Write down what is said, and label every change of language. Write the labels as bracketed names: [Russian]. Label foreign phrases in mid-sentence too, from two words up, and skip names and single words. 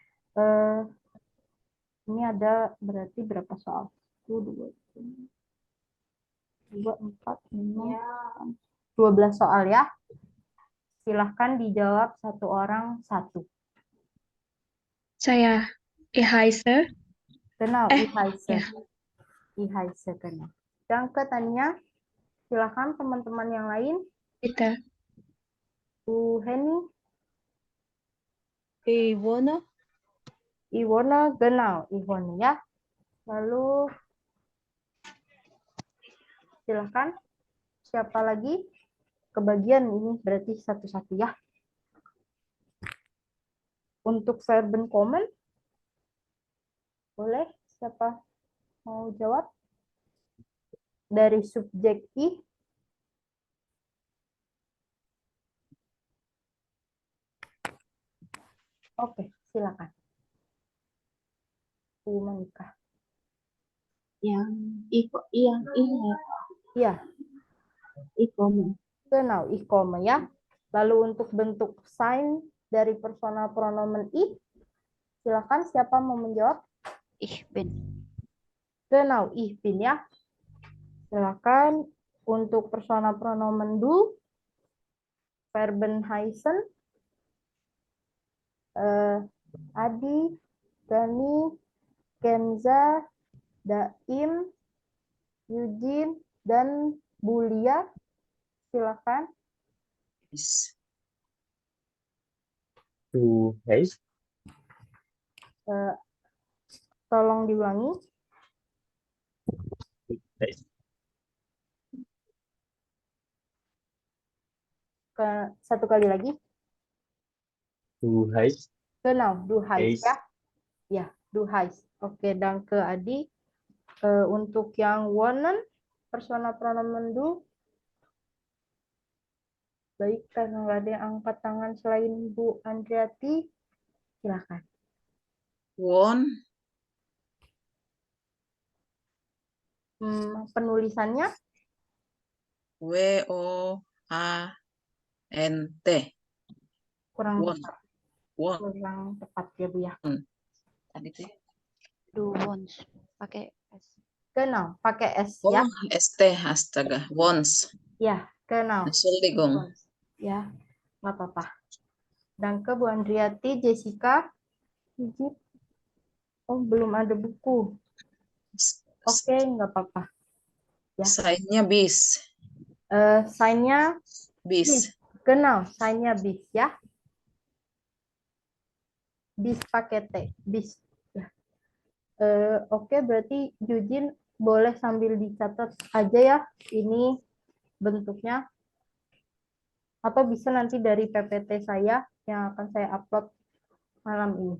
[Indonesian] Ini ada berarti berapa soal? 1, 2, 4, 5, 12 soal ya. Silahkan dijawab satu orang satu. Saya. [German] Ich heiße. Genau, ich heiße. [Indonesian] Ya. [German] Ich heiße, genau. Danke, Tania. [Indonesian] Silahkan teman-teman yang lain. [German] Bitte. [Indonesian] Bu Henny. Iwona. [German] Iwona, genau, [Indonesian] Iwona ya. Lalu silahkan. Siapa lagi? Kebagian ini berarti satu-satu ya. Untuk [German] verben kommen, [Indonesian] boleh siapa mau jawab? Dari subjek I. Oke, silakan. Bu Monika. Yang ini. Ya. [German] Ich-komme. Genau, ich komme ya. [Indonesian] Lalu untuk bentuk sign dari [German] personal pronomen ich, [Indonesian] silakan siapa mau menjawab? [German] Ich bin. Genau, ich bin ya. [Indonesian] Silakan untuk [German] personal pronomen du, verben heißen, [Indonesian] Adi, Dani, Kenza, Daim, Eugene, dan Bulia. Silakan. [German] Du heißt. [Indonesian] Tolong diulangi. Satu kali lagi. [German] Du heißt. Genau, du heißt ya. Ya, du heißt. [Indonesian] Oke, danke Adi. Untuk yang wohnen, [German] personal pronomen du. [Indonesian] Baik, karena nggak ada yang angkat tangan selain Bu Andriati, silakan. [German] Won. [Indonesian] Penulisannya? [German] W-O-A-N-T. [Indonesian] Kurang [German] Won. [Indonesian] tepat. [German] Won. [Indonesian] Kurang tepat ya Bu ya. Tadi tuh. [German] Du wohnst. [Indonesian] Pakai S. Genau, pakai S Oh, ya. ST, astaga. Wons. Ya, genau. [German] Entschuldigung. [Indonesian] Ya, nggak apa-apa. Danke Bu Andriati, Jessica. Oh, belum ada buku. Oke, nggak apa-apa. Ya. Sign-nya bis. Sign-nya bis. Genau, sign-nya bis ya. Bis pakai T, bis. Ya. Oke, berarti Eugene boleh sambil dicatat aja ya, ini bentuknya. Atau bisa nanti dari PPT saya yang akan saya upload malam ini.